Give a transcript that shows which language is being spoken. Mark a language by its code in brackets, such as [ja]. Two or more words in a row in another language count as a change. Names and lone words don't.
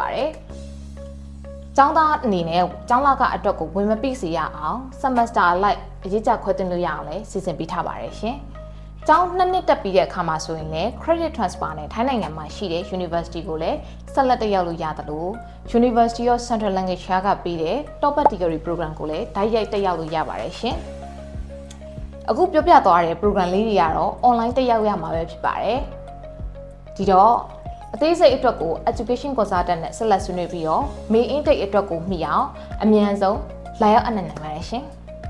[my] ပါတယ်။ကျောင်းသားအနေနဲ့ကျောင်းလကအတွက်ကိုဝင်မပိစေရအောင် semester အလိုက်အရေးကြခွဲတင်လို့ရအောင်လည်း စီစဉ်ပေးထားပါတယ်ရှင်။ကျောင်း2နှစ်တက်ပြီးတဲ့အခါမှာဆိုရင်လည်း [en] credit transfer [my] နဲ့ထိုင်းနိုင်ငံမှာရှိတဲ့ university ကိုလည်းဆက်လက်တက်ရောက်လို့ရတယ်လို့ University of Central Lancashire ကပြီးတဲ့ [en] top degree program [my] ကိုလည်းဓာတ်ရိုက်တက်ရောက်လို့ရပါတယ်ရှင်။အခုပြောပြသွားတဲ့ program လေးတွေကတော့ online တက်ရောက်ရမှာပဲဖြစ်ပါတယ်။ဒီတော့အသေးစိတ်အတွက်ကို [en] education consultant [my] နဲ့ဆက်လက်ဆွေးနွေးပြီးတော့ [en] main intake [my] အတွက်ကိုမှီအောင်အမြန်ဆုံးလာရောက်အနံ့နိုင်ပါတယ်ရှင်။